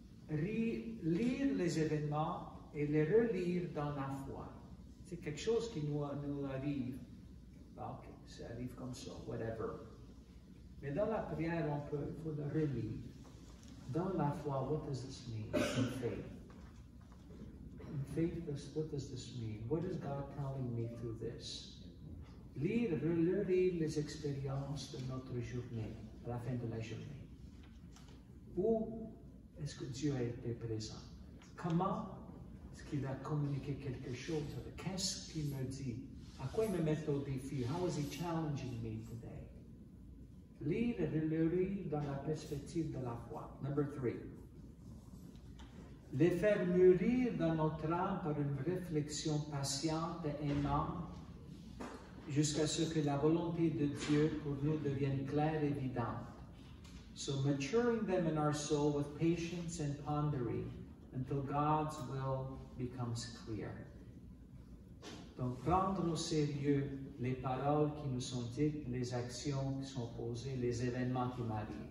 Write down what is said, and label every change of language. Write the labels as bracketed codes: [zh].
[fr] Lire les événements et les relire dans la foi. C'est quelque chose qui nous arrive. Ok, ça arrive comme ça, whatever. Mais dans la prière, il faut le relire. Dans la foi, [en] what does this mean? In faith. In faith, what does this mean? What is God telling me through this? [fr] Relire les expériences de notre journée, à la fin de la journée. Où est-ce que Dieu a été présent? Comment est-ce qu'il a communiqué quelque chose? Qu'est-ce qu'il me dit? À quoi il me met au défi? [en] How is he challenging me today? [fr] Lire et relire dans la perspective de la foi. [en] Number 3. [fr] Les faire mûrir dans notre âme par une réflexion patiente et aimante jusqu'à ce que la volonté de Dieu pour nous devienne claire et évidente. [en] So maturing them in our soul with patience and pondering until God's will becomes clear. [fr] Donc prendre au sérieux les paroles qui nous sont dites, les actions qui sont posées, les événements qui m'arrivent.